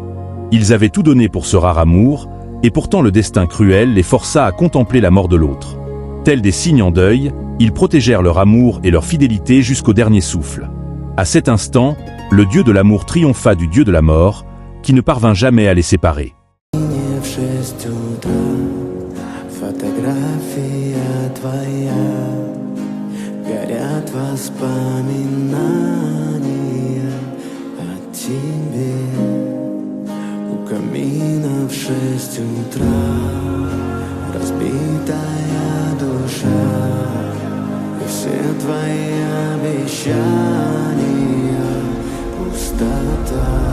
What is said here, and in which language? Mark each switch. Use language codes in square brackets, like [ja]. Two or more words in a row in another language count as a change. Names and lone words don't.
[fr] Ils avaient tout donné pour ce rare amour, et pourtant le destin cruel les força à contempler la mort de l'autre. Tels des cygnes en deuil, ils protégèrent leur amour et leur fidélité jusqu'au dernier souffle. À cet instant, le dieu de l'amour triompha du dieu de la mort, qui ne parvint jamais à les séparer. [ru] В 6 утра фотография твоя, горят воспоминания о тебе. У камина в 6 утра разбитая душа, и все твои обещания пустота.